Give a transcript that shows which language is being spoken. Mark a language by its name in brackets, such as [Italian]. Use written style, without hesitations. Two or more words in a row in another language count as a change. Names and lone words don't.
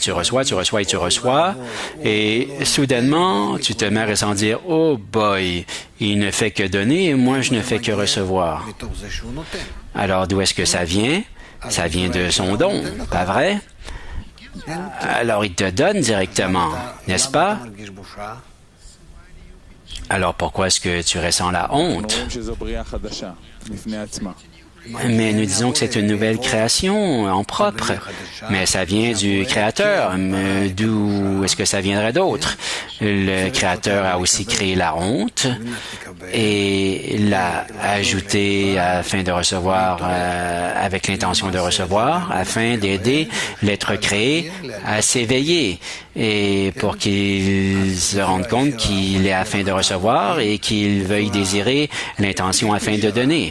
[French] Tu reçois, tu reçois et tu reçois. Et soudainement, tu te mets à ressentir, [English] oh boy, [French] il ne fait que donner et moi je ne fais que recevoir. Alors d'où est-ce que ça vient? Ça vient de son don, pas vrai? Alors il te donne directement, n'est-ce pas? Alors pourquoi est-ce que tu ressens la honte? [Hebrew] אומרים שזו בריאה חדשה, בפני עצמה. [French] Mais nous disons que c'est une nouvelle création en propre. Mais ça vient du Créateur. Mais d'où est-ce que ça viendrait d'autre? Le Créateur a aussi créé la honte et l'a ajoutée afin de recevoir, avec l'intention de recevoir, afin d'aider l'être créé à s'éveiller et pour qu'il se rende compte qu'il est afin de recevoir et qu'il veuille désirer l'intention afin de donner.